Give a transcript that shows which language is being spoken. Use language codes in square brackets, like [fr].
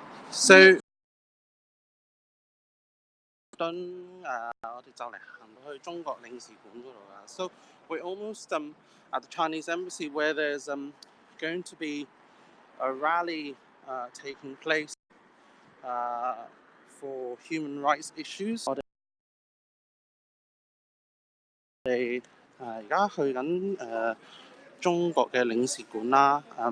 [yue] So 我哋就嚟行到去中國領事館嗰度啦。 [en] So we're almost at the Chinese embassy where there's going to be a rally taking place for human rights issues. [yue] 我哋而家去緊中國嘅領事館啦。